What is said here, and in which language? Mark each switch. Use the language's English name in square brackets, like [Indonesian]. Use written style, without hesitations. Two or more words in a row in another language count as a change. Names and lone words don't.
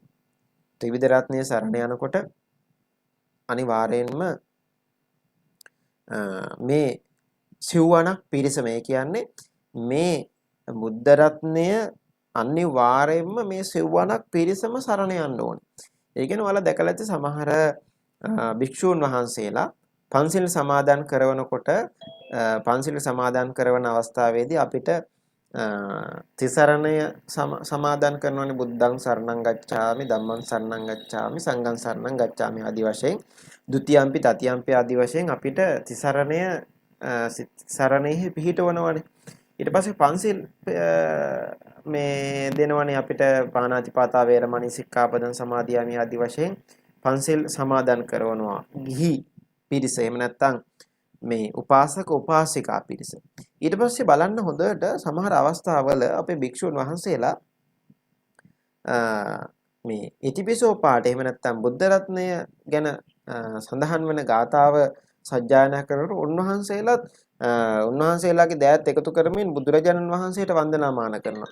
[Sinhala] ත්‍රිවිධ රත්නයේ සරණ යනකොට අනිවාර්යෙන්ම මේ සිව්වණක් පිරිස මේ කියන්නේ මේ බුද්ධ රත්නය අනිවාර්යෙන්ම මේ සිව්වණක් පිරිසම සරණ යන්න ඕනේ. ඒ කියන්නේ ඔයාලා දැකලා ඇති සමහර භික්ෂූන් වහන්සේලා පන්සිල් සමාදන් කරනකොට පන්සිල් සමාදන් කරන අවස්ථාවේදී අපිට තිසරණය සමාදන් කරනවානේ [Pali] බුද්ධං සරණං ගච්ඡාමි ධම්මං සරණං ගච්ඡාමි සංඝං සරණං ගච්ඡාමි [Sinhala] ආදි වශයෙන් [Pali] ဒ ුතියම්පි තතියම්පි [Sinhala] ආදි වශයෙන් අපිට තිසරණය සරණෙහි පිහිටවනවානේ. ඊට පස්සේ පන්සිල් මේ දෙනවනේ අපිට [Pali] පාණාතිපාතා වේරමණී සික්ඛාපදං සමාදියාමි [Sinhala] ආදි වශයෙන් පන්සිල් සමාදන් කරනවා. ගිහි පිරිස එහෙම නැත්නම් මේ උපාසක උපාසිකා පිරිස. ඊට පස්සේ බලන්න හොඳට සමහර අවස්ථාවල අපේ භික්ෂුන් වහන්සේලා මේ ඉතිපිසෝ පාඨ එහෙම නැත්නම් බුද්ධ රත්නය ගැන සඳහන් වන ගාථාව සජ්ජායනා කරනකොට උන්වහන්සේලාගේ දෑත් එකතු කරමින් බුදුරජාණන් වහන්සේට වන්දනාමාන කරනවා.